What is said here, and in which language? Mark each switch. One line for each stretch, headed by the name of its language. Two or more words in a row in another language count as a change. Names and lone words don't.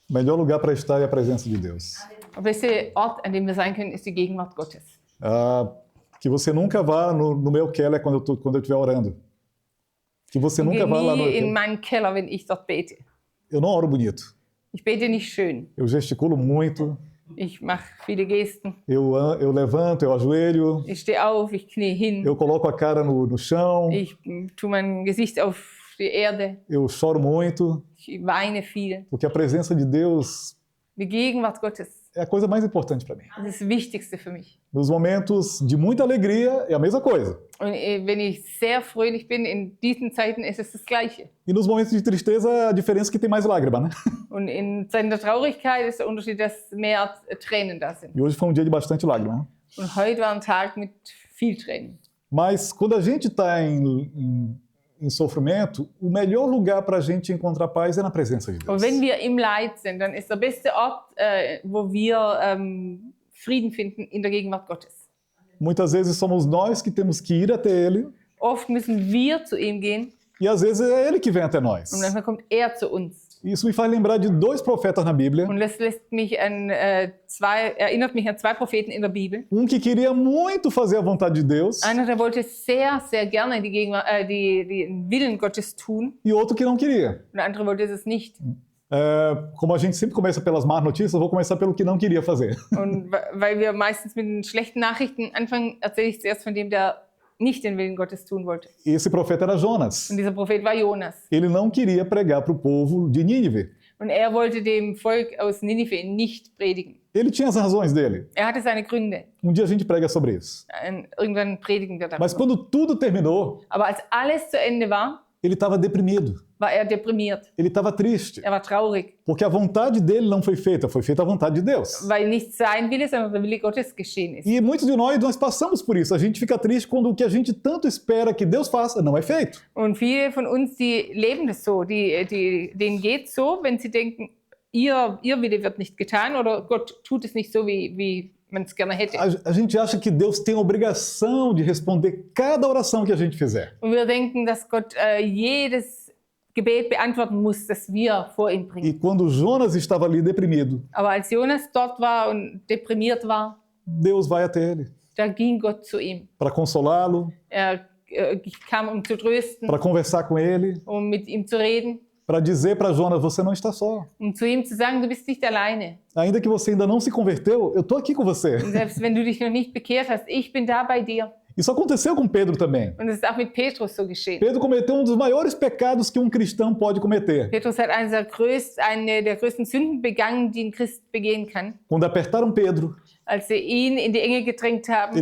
Portuguese: O melhor lugar para estar é a presença de Deus.
German: Der beste Ort, an dem wir sein können, ist die Gegenwart Gottes.
Portuguese: Que você nunca vá no meu Keller quando eu estiver orando. Que você
German: Ich
Portuguese: nunca
German: gehe
Portuguese: vá lá no meu
German: nie in Keller. meinen Keller, wenn ich dort bete.
Portuguese: Eu não oro bonito.
German: Ich bete nicht schön.
Portuguese: Eu gesticulo muito.
German: Ich mache viele Gesten.
Portuguese: Eu levanto, eu ajoelho.
German: Ich stehe auf, ich knie hin.
Portuguese: Eu coloco a cara no chão.
German: Ich tue mein Gesicht auf die Erde.
Portuguese: Eu choro muito.
German: Ich weine viel.
Portuguese: Porque a presença de Deus
German: Die Gegenwart Gottes,
Portuguese: é a coisa mais importante para mim.
German: das ist das Wichtigste für mich.
Portuguese: Nos momentos de muita alegria é a mesma coisa.
German: Und wenn ich sehr fröhlich bin, in diesen Zeiten ist es das Gleiche.
Portuguese: E nos momentos de tristeza, a diferença é que tem mais lágrima, né?
German: Und in Zeiten der Traurigkeit ist der Unterschied, dass mehr Tränen da sind.
Portuguese: E hoje foi um dia de bastante lágrima. Né?
German: Und heute war ein Tag mit viel Tränen.
Portuguese: Mas quando a gente está em sofrimento, o melhor lugar para a gente encontrar paz é na presença de Deus.
German: Und wenn wir im Leid sind, dann ist der beste Ort, wo wir Frieden finden, in der Gegenwart Gottes.
Portuguese: Muitas vezes somos nós que temos que ir até Ele,
German: Oft müssen wir zu ihm gehen
Portuguese: e às vezes é Ele que vem até nós.
German: und manchmal kommt er zu uns.
Portuguese: Isso me faz lembrar de dois profetas na Bíblia.
German: Und das erinnert mich an zwei Propheten in der Bibel.
Portuguese: Que queria muito fazer a vontade de Deus,
German: Einer, der wollte sehr, sehr gerne den Willen Gottes tun,
Portuguese: e outro que não queria.
German: und der andere wollte es nicht.
Portuguese: Como a gente sempre começa pelas más notícias, eu vou começar pelo que não queria fazer.
German: Und weil wir meistens mit den schlechten Nachrichten anfangen, erzähle ich zuerst von dem, der nicht den Willen Gottes tun wollte.
Portuguese: E esse profeta era Jonas.
German: Und dieser Prophet war Jonas.
Portuguese: Ele não queria pregar para o povo de Nínive.
German: Und er wollte dem Volk aus Ninive nicht predigen.
Portuguese: Ele tinha as razões dele.
German: Er hatte seine Gründe.
Portuguese: Dia a gente prega sobre isso.
German: Irgendwann predigen wir
Portuguese: Mas
German: darüber.
Portuguese: quando tudo terminou,
German: Aber als alles zu Ende war,
Portuguese: ele estava deprimido.
German: war er deprimiert.
Portuguese: Ele estava triste.
German: Er war traurig,
Portuguese: Porque a vontade dele não foi feita a vontade de Deus.
German: weil nicht sein Wille, sondern der Wille Gottes geschehen ist.
Portuguese: E muitos de nós passamos por isso. A gente fica triste quando o que a gente tanto espera que Deus faça não é feito.
German: Und viele von uns, die leben das so, denen geht so, wenn sie denken, ihr Wille wird nicht getan oder Gott tut es nicht so, wie man es gerne hätte.
Portuguese: A gente acha que Deus tem a obrigação de responder cada oração que a gente fizer.
German: Und wir denken, dass Gott jedes Gebet beantworten muss, das wir vor ihm bringen.
Portuguese: E quando Jonas estava ali deprimido,
German: Aber als Jonas dort war und deprimiert war,
Portuguese: Deus vai até ele
German: da ging Gott zu ihm.
Portuguese: para consolá-lo,
German: Er kam, um zu trösten,
Portuguese: para conversar com ele,
German: um mit ihm zu reden,
Portuguese: para dizer para Jonas, você não está só.
German: um zu ihm zu sagen, du bist nicht alleine.
Portuguese: Ainda que você ainda não se converteu, eu estou aqui com você.
German: Und selbst wenn du dich noch nicht bekehrt hast, ich bin da bei dir.
Portuguese: Isso aconteceu com Pedro também.
German: Und es ist auch mit Petrus so geschehen.
Portuguese: Pedro cometeu dos maiores pecados que cristão pode cometer.
German: Petrus hat eine der größten Sünden begangen, die ein Christ begehen kann.
Portuguese: Quando apertaram Pedro,
German: Als sie ihn in die Enge gedrängt haben,